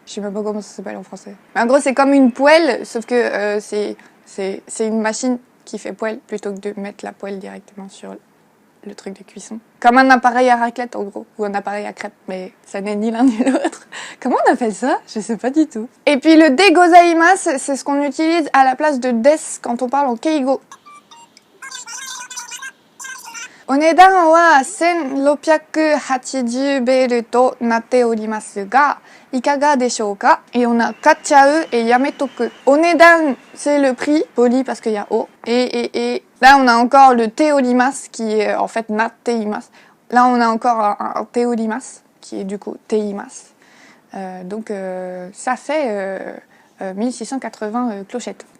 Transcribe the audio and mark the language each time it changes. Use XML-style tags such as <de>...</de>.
<fr>je sais même pas comment ça s'appelle en français. Mais en gros, c'est comme une poêle, sauf que c'est une machine qui fait poêle plutôt que de mettre la poêle directement sur le truc de cuisson. Comme un appareil à raclette en gros, ou un appareil à crêpes, mais ça n'est ni l'un ni l'autre. Comment on appelle ça? Je sais pas du tout. Et puis le de gozaimasu, c'est ce qu'on utilise à la place de des quand on parle en keigo.</fr> <ja>Onedan wa 1680 ベルとなっておりますが、いかがでしょうか?</ja> <fr>Et on a kachau et yametoku. Onedan, c'est le prix, poli parce qu'il y a o. Et là, on a encore le teorimasu qui est en fait natteimasu. Là, on a encore un teorimasu qui est du coup teimasu. Donc, ça fait 1680 clochettes.</fr>